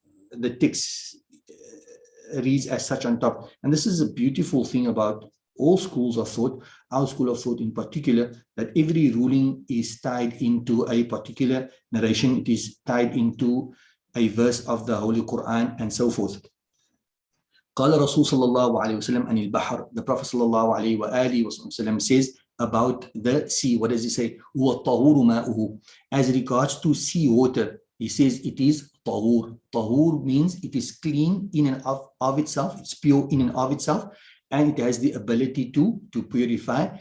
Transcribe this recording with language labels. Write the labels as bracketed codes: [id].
[en] The text reads as such on top. And this is a beautiful thing about all schools of thought, our school of thought in particular, that every ruling is tied into a particular narration. It is tied into a verse of the Holy Quran and so forth. [ar] قال رسول صلى الله عليه وسلم عن البحر. [en] The Prophet [ar] صلى الله عليه وآله وسلم [en] says about the sea. What does he say? [ar] هو الطهور ماؤه. [en] As regards to sea water, he says it is tahur. Tahur means it is clean in and of itself. It's pure in and of itself, and it has the ability to purify.